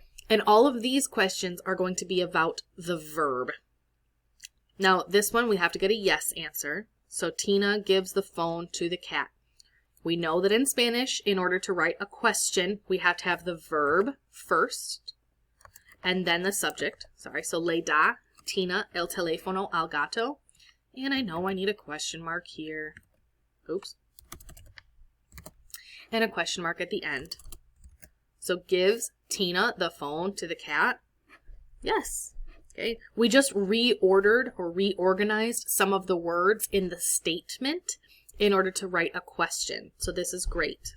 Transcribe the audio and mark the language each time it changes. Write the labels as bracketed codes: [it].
[en] And all of these questions are going to be about the verb. Now, this one, we have to get a yes answer. So Tina gives the phone to the cat. We know that in Spanish, in order to write a question, we have to have the verb first and then the subject. Sorry, so [es] le da Tina el teléfono al gato. [en] And I know I need a question mark here. Oops. And a question mark at the end. So gives Tina the phone to the cat? Yes. Okay. We just reordered or reorganized some of the words in the statement in order to write a question. So this is great.